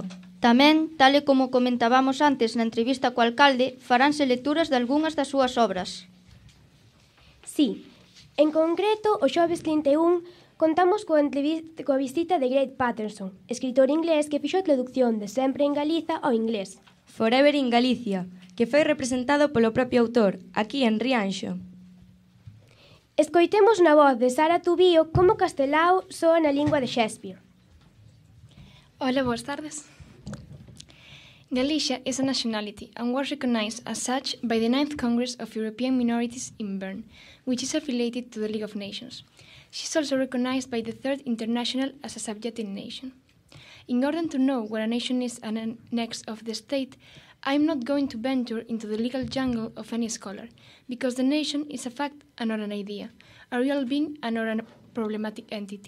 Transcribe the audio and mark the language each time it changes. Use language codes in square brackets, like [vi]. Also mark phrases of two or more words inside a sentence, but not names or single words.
[gl] Tamén, tal e como comentábamos antes na entrevista co alcalde, faránse lecturas de algunhas das súas obras. Sí, en concreto, o xoves 31 contamos coa visita de Greg Patterson, escritor inglés que fixo a traducción de Sempre en Galiza ao inglés. Forever in Galicia, que foi representado polo propio autor, aquí en Rianxo. Escoitemos na voz de Sara Tubío como Castelao soa na lingua de Shakespeare. Hola, boas tardes. [en] Galicia is a nationality and was recognized as such by the 9th Congress of European Minorities in Bern, which is affiliated to the League of Nations. She is also recognized by the 3rd International as a subjected nation. In order to know what a nation is an annex of the state, I am not going to venture into the legal jungle of any scholar, because the nation is a fact and not an idea, a real being and not a problematic entity.